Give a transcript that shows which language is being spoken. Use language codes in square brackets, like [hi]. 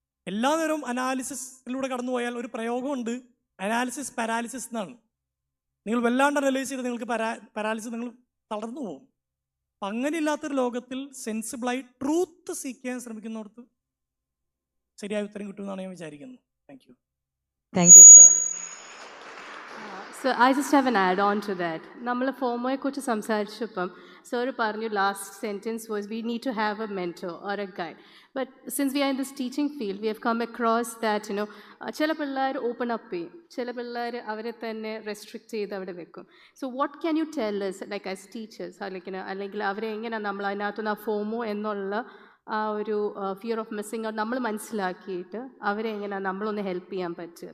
[ml] എല്ലാ നേരവും അനാലിസിസിലൂടെ കടന്നു പോയാൽ ഒരു പ്രയോഗമുണ്ട്, അനാലിസിസ് പാരാലിസിസ് എന്നാണ്. നിങ്ങൾ വല്ലാണ്ട് അനലൈസ് ചെയ്ത് നിങ്ങൾക്ക് പാരാലിസിസ്, നിങ്ങൾ തളർന്നു പോകും. അപ്പം അങ്ങനെ ഇല്ലാത്തൊരു ലോകത്തിൽ സെൻസിബിളായി ട്രൂത്ത് സീക്ക് ചെയ്യാൻ ശ്രമിക്കുന്നവർക്ക് ശരിയായ ഉത്തരം കിട്ടുമെന്നാണ് ഞാൻ വിചാരിക്കുന്നത്. [en] Thank you. Thank you, sir. So I just have an add-on to that. [ml] നമ്മൾ ഫോമോയെക്കുറിച്ച് സംസാരിച്ചപ്പം സർ പറഞ്ഞു [en] Last sentence was we need to have a mentor or a guide. But since we are in this teaching field we have come across that [ml] ചില പിള്ളേർ open up ചെയ്യും, ചില പിള്ളേർ അവരെ തന്നെ restrict ചെയ്ത് അവിടെ വെക്കും. [en] so what can you tell us like as teachers, [ml] അല്ലെങ്കിൽ അവരെ എങ്ങനെ നമ്മൾ അതിനകത്തുനിന്ന് ആ ഫോമോ എന്നുള്ള ആ ഒരു ഫിയർ ഓഫ് മിസ്സിങ് ഔട്ട് നമ്മൾ മനസ്സിലാക്കിയിട്ട് അവരെ എങ്ങനെ നമ്മളൊന്ന് ഹെൽപ്പ് ചെയ്യാൻ പറ്റുക?